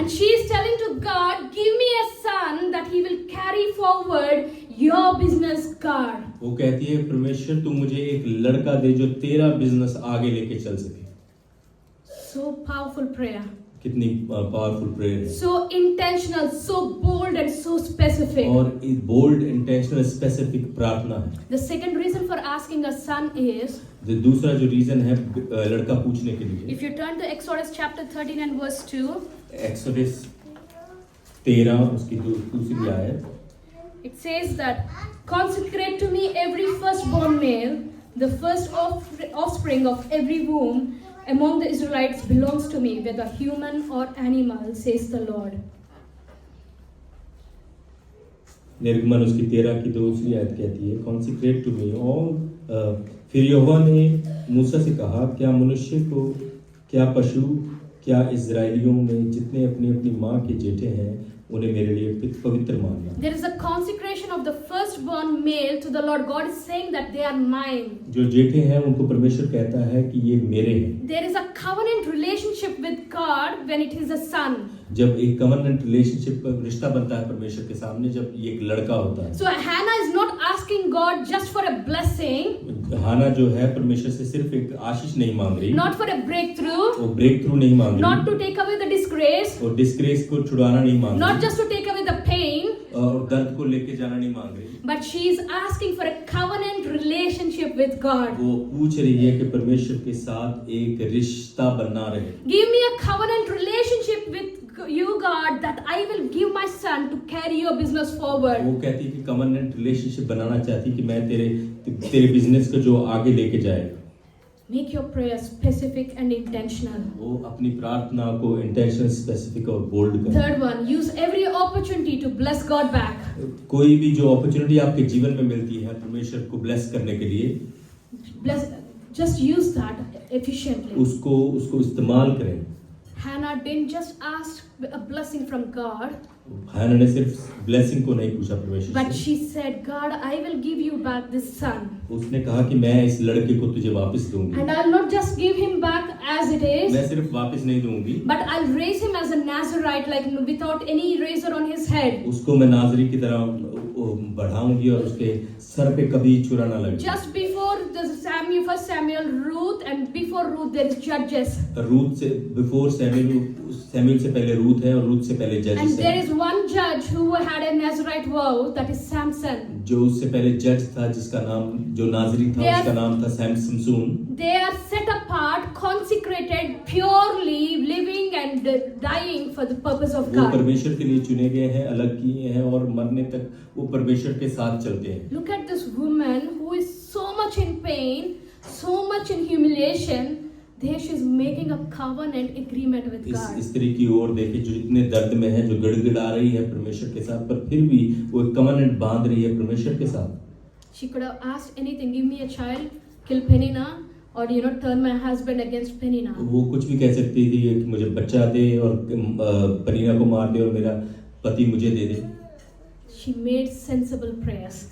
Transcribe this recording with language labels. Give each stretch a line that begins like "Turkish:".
English: And she is telling to God, give me a son that he will carry forward your business, God.
Hindi: वो कहती है परमेश्वर तू मुझे एक लड़का दे जो तेरा बिजनेस आगे लेके चल सके।
English: So powerful prayer.
Hindi: कितनी पावरफुल प्रेयर है।
English: So intentional, so bold and so specific.
Hindi: और बोल्ड, इंटेंशनल, स्पेसिफिक प्रार्थना है।
English: The second reason for asking a son is,
Hindi: दूसरा जो रीजन है लड़का पूछने के लिए,
English: if you turn to Exodus chapter 13 and verse 2,
Hindi: exodus 13 उसकी दूसरी आयत,
English: it says that, consecrate to me every firstborn male, the first offspring of every womb, among the Israelites belongs to me, whether human or animal, says the Lord.
Hindi: निर्गमन उसकी 13 की 2 आयत कहती है,
English: Consecrate to me all.
Hindi: फिर यहोवा ने मूसा से कहा, क्या मनुष्य को, क्या पशु, क्या इजराइलियों में जितने अपनी अपनी माँ के जेठे हैं उन्हें मेरे लिए पवित्र मानना।
English: There is a consecration of the firstborn male to the Lord. God is saying that they are mine.
Hindi: जो जेठे हैं उनको परमेश्वर कहता है कि ये मेरे हैं।
English: There is a covenant relationship with God when it is a son.
Hindi: जब एक कवनेंट रिलेशनशिप रिश्ता बनता है परमेश्वर के सामने, जब ये एक लड़का होता है।
English: So Hannah is not asking God just for a blessing,
Hindi: हाना जो है परमेश्वर से सिर्फ एक आशीष नहीं मांग रही,
English: not for a breakthrough,
Hindi: वो ब्रेक थ्रू नहीं मांग
English: not
Hindi: रही,
English: to take away the disgrace,
Hindi: और डिस्ग्रेस को छुड़ाना नहीं मांग
English: not
Hindi: रही,
English: just to take away the pain,
Hindi: और दर्द को लेके जाना नहीं मांग रही,
English: but she is asking for a covenant relationship with God.
Hindi: वो पूछ रही है कि परमेश्वर के साथ एक रिश्ता बना रहे।
English: Give me a covenant relationship with you, God, that I will give my son to carry your business forward.
Hindi: वो कहती है कि कवनेंट रिलेशनशिप बनाना चाहती कि मैं तेरे बिजनेस को जो आगे लेके जाए।
English: Make your prayer specific and intentional.
Hindi: वो अपनी प्रार्थना को इंटेंशनल, स्पेसिफिक और बोल्ड करे।
English: Third one, use every opportunity to bless God back.
Hindi: कोई भी जो अपॉर्चुनिटी आपके जीवन में मिलती है परमेश्वर को ब्लेस करने के लिए,
English: Bless, just use that efficiently.
Hindi: उसको इस्तेमाल करें।
English: Hannah didn't just ask a blessing from God,
Hindi: हाना ने सिर्फ ब्लेसिंग को नहीं पूछा परमेश्वर
English: but
Hindi: से,
English: she said, God, I will give you back this son.
Hindi: उसने कहा कि मैं इस लड़के को तुझे वापस दूंगी।
English: And I'll not just give him back as it is,
Hindi: मैं सिर्फ वापस नहीं दूंगी,
English: but I'll raise him as a Nazarite, like without any razor on his head.
Hindi: उसको मैं नाजरी की तरह बढ़ाऊंगी और उसके सर पे कभी चुरा ना लगे।
English: Just before the first Samuel, Ruth, and before Ruth there is Judges.
Hindi: Ruth से बिफोर सैमुअल से पहले रूथ है और रूथ से पहले
English: And
Hindi: जजेस
English: there
Hindi: है।
English: is one judge who had a Nazarite vow, that is Samson.
Hindi: जो उससे पहले जज था जिसका नाम, जो नाजरी था उसका नाम था Samson.
English: They are set apart, consecrated, purely living and dying for the purpose of
Hindi: वो
English: God.
Hindi: परमेश्वर के लिए चुने गए हैं, अलग किए हैं और मरने तक वो परमेश्वर के साथ चलते हैं।
English: Look at this woman who is so much in pain, so much in humiliation. There she is making a covenant agreement with God.
Hindi: इस स्त्री की ओर देखिए जो इतने दर्द में है, जो गड़गड़ा रही है परमेश्वर के साथ, पर फिर भी वो एक कवनेंट बांध रही है परमेश्वर के साथ।
English: She could have asked anything, give me a child, kill Penina, or turn my husband against Penina.
Hindi: वो कुछ भी कह सकती थी कि मुझे बच्चा दे और पनीना को मार दे और मेरा पति मुझे दे दे।
English: She made sensible prayers.